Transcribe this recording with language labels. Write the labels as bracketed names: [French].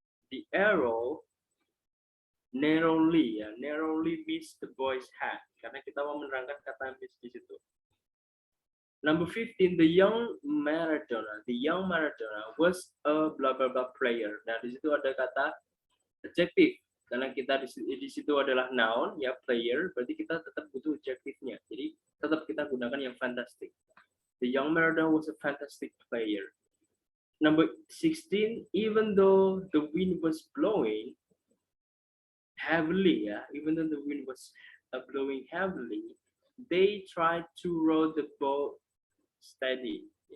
[English] The arrow narrowly missed the boy's head. [Indonesian] Karena kita mau menerangkan kata miss di situ. [English] Number 15, the young Maradona was a blah blah blah player. [Indonesian] Nah, di situ ada kata adjective. Karena kita di situ adalah noun, ya player, berarti kita tetap butuh adjective-nya. Jadi tetap kita gunakan yang fantastic. [English] The young Maradona was a fantastic player. Number 16, even though the wind was blowing heavily, even though the wind was blowing heavily, they tried to row the boat steadily.